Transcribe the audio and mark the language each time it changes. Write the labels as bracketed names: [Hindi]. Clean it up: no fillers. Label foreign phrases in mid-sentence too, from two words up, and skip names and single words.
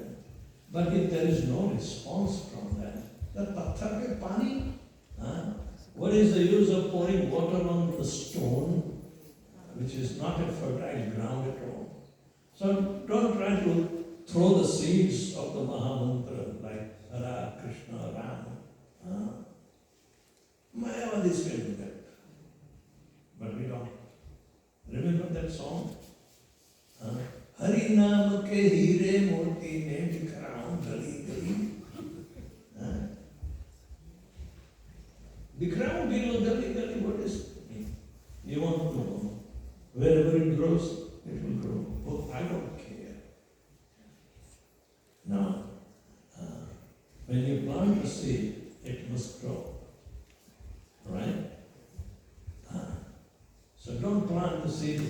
[English] But if there is no response from that, the [Hindi] पत्थर के पानी, [English] what is the use of pouring water on the stone, which is not a fertile ground at all? So don't try to throw the seeds of the Mahamantra like Hare Krishna, Ram. Mayavadis can do that. But we don't. Remember that song? [Hindi] हरि नाम के हीरे मोती में बिखराऊँ गली गली. बिखराऊँ गली, [English] what is it? You want to know. Wherever it grows, it will grow. Oh, I don't care. Now, when you plant a seed, it must grow. Right? So don't plant the seed.